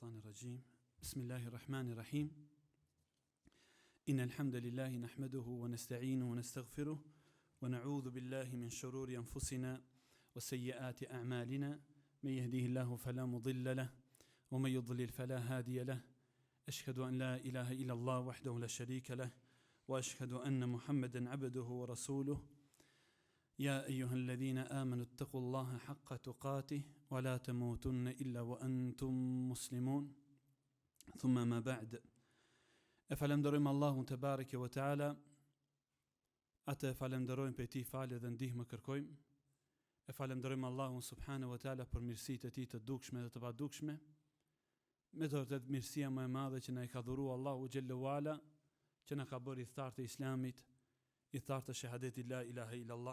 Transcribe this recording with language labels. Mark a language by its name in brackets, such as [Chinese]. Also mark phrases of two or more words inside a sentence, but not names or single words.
[Arabic] الرجيم بسم الله الرحمن الرحيم إن الحمد لله نحمده ونستعينه ونستغفره ونعوذ بالله من شرور أنفسنا وسيئات أعمالنا من يهديه الله فلا مضل له ومن يضلل فلا هادي له أشهد أن لا إله إلا الله وحده لا شريك له وأشهد أن محمدا عبده ورسوله يا أيها الذين آمنوا اتقوا الله حق تقاته ولا تموتن إلا وأنتم مسلمون ثم ما بعد [Albanian] falenderojmë Allahun [Arabic] تبارك وتعالى, [Albanian] atë falenderojmë për ti falë dhe ndihmë kërkojmë, e falenderojmë Allahun [Arabic] سبحانه وتعالى [Albanian] për mirësitë e tij të dukshme dhe të padukshme, me të vërtetë mirësia më e madhe që na i ka dhuruar Allahu [Arabic] جل وعلا, [Albanian] që na ka bërë i thartë të Islamit, i thartë të shahadetit [Arabic] لا إله إلا الله.